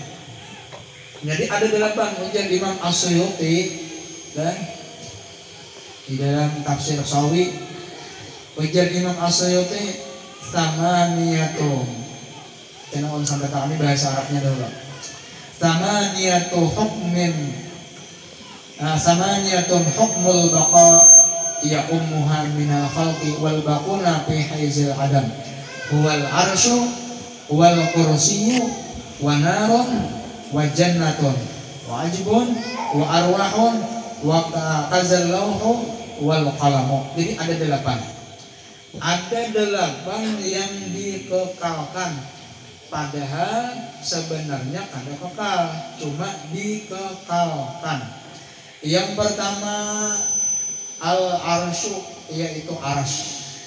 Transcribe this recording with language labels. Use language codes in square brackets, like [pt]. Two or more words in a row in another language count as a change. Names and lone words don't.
[bjn] Jadi ada 8 ujar Imam As-Suyuti dan di dalam tafsir Sawi ujar Imam As-Suyuti samaniyatun. Jangan sampai kami bahasa Arabnya dulu. [ar] ثمانية حكم البقاء يعمها من الخلق والباقون في حيز العدم هو العرش والكرسي ونار وجنة وعجب وأرواح وكذا اللوح والقلم. [bjn] Jadi ada 8. Ada 8 yang dikekalkan, padahal sebenarnya kada kekal, cuma dikekalkan. Yang pertama al-arsyu, yaitu aras.